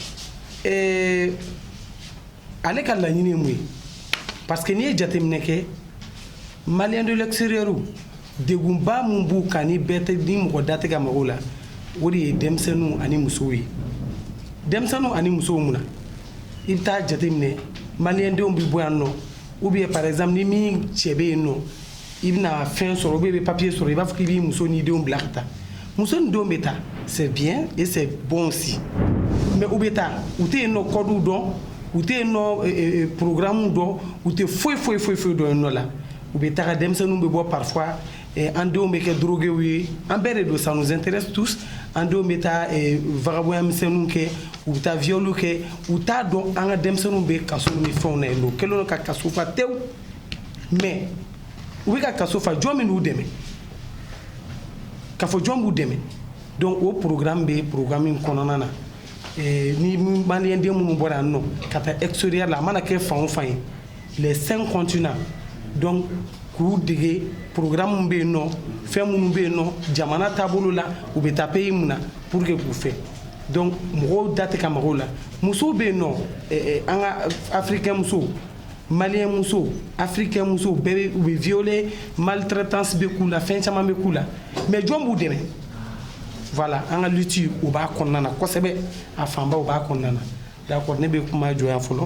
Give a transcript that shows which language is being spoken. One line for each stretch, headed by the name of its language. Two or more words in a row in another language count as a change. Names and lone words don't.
Bambara: ale ka laɲini ye mun ye parce que n'i ye jateminɛ kɛ
French: malien de l'extérieur
Bambara: degunba mun b'u kan ni bɛɛ tɛ ni mɔgɔ da tɛ ka mago la o de ye denmisɛnninw ani musow ye denmisɛnninw ani musow mun na i bɛ taa jateminɛ malien denw bɛ bɔ yan nɔ
French: ou bien par exemple
Bambara: ni min cɛ bɛ yen nɔ i bɛna fɛn sɔrɔ
French: ou bien
Bambara: i bɛ papier sɔrɔ i b'a fɔ k'i b'i muso n'i denw bila ka taa muso ni denw bɛ taa
French: c'est bien et c'est bon aussi mais
Bambara: u bɛ taa u tɛ yen nɔ code dɔn u tɛ yen nɔ programme dɔn u tɛ foyi dɔn yen nɔ la u bɛ taga denmisɛnninw bɛ bɔ parfois an denw bɛ kɛ drogués ye an bɛɛ de don
French: ça nous intéresse tous
Bambara: an denw bɛ taa vagabond misɛnninw kɛ u bɛ taa viol kɛ u t'a dɔn an ka denmisɛnninw bɛ kaso ni fɛnw na yen nɔ u kɛlen don ka kaso fa tewu mais u bɛ ka kaso fa jɔn min b'u dɛmɛ k'a fɔ jɔn b'u dɛmɛ donc o programme bɛ programme in kɔnɔna na ni maliyɛn den minnu bɔra yan nɔ ka taa extérieur la a mana kɛ fan o fan ye
French: les 5 continents
Bambara: donc k'u dege programme min bɛ yen nɔ fɛn minnu bɛ yen nɔ jamana taabolo la u bɛ taa pays mun na
French: pour que
Bambara: k'u fɛ donc mɔgɔw da tɛ ka mago la musow bɛ yen nɔ an ka africain musow malien musow africain musow bɛɛ u bɛ violer maltraitance bɛ k'u la fɛn caman bɛ k'u la mais jɔn b'u dɛmɛ voilà an ka lutte u b'a kɔnɔna na kosɛbɛ a fanba u b'a kɔnɔna na d'accord ne bɛ kuma jɔ yan fɔlɔ.